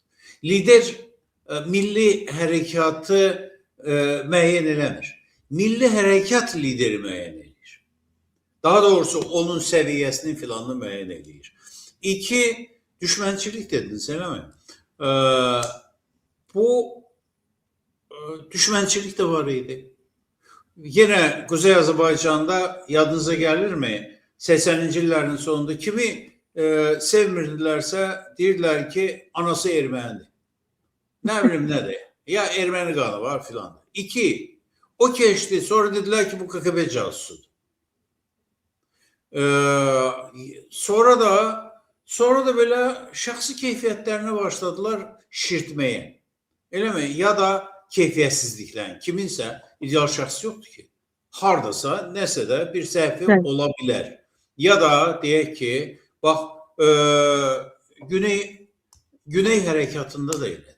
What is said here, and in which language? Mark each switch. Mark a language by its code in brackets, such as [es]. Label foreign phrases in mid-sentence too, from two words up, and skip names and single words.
[az] Lider milli hərəkatı müəyyən eləmir. Milli hərəkat lideri müəyyən edir. Daha doğrusu onun səviyyəsini filanını müəyyən edir. İki, düşmənçilik dediniz, elə mi? Bu düşmənçilik də var idi. [tr] Yine Kuzey Azerbaycan'da yadınıza gelir mi? [az] 80'li illərin sonunda kimi sevmirdilərsə deyirlər ki anası ermənidir. [tr] Ne bileyim ne de. Ya Ermeni kanı var filan. İki, o geçti. Sonra dediler ki bu KGB casusudur. [az] Sonra da böyle şəxsi keyfiyyətlərini başladılar şirtmeye. Elə mi? Ya da keyfiyyətsizliklə. Kiminsə ideal şəxs yoxdur ki. Hardasa, nəsə də bir səhvi ola bilər. Ya da deyək ki, bax, Güney hərəkatında da elədir.